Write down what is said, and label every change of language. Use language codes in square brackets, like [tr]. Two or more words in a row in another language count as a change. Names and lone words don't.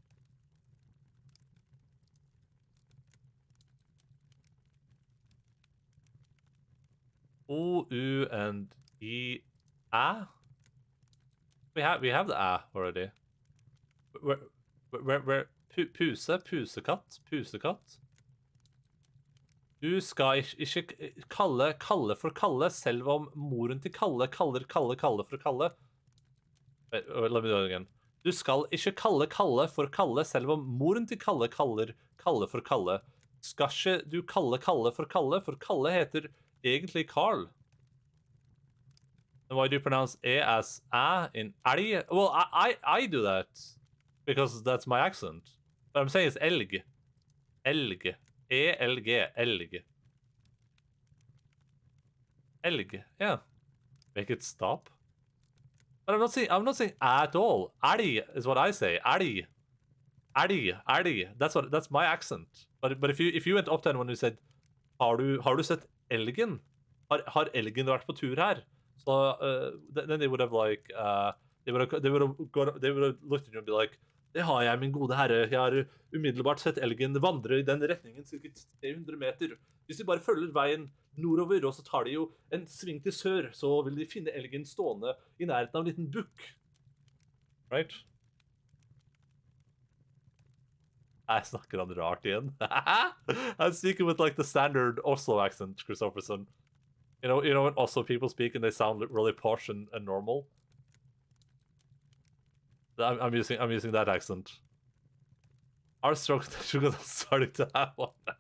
[en] O, U, and E, A. We have the A already. Where pusekatt. [no] Du skal ikke kalle for Kalle, selv om moren til Kalle kaller Kalle for Kalle. [en] Wait, let me do it again. [no] Du skal ikke kalle Kalle for Kalle, selv om moren til Kalle kaller Kalle for Kalle. Skal ikke du kalle Kalle for Kalle heter egentlig Carl. [en] And why do you pronounce E as A in elg? Well, I do that because that's my accent. But I'm saying it's elg. Elg. E-L-G. Elg. Elg. Yeah. Make it stop. But I'm not saying at all. Elg is what I say. Elg. Elg. That's my accent. But if you went up to anyone who said, [no] har du sett elgen? Har elgen vært på tur her? [en] So then they would have like they would have looked at you and be like, [no] det har jeg, min gode herre. Jeg har umiddelbart sett elgen vandre i den retningen sikkert 300 meter. Hvis de bare følger veien nordover, og så tar de jo en sving til sør, så vil de finne elgen stående i nærheten av en liten bukk. [en] Right? [no] Jeg snakker han rart igjen. [en] I'm speaking with like the standard Oslo accent, Christopherson. You know when Oslo people speak and they sound really posh and normal? I'm using that accent. Our stroke is starting to have one.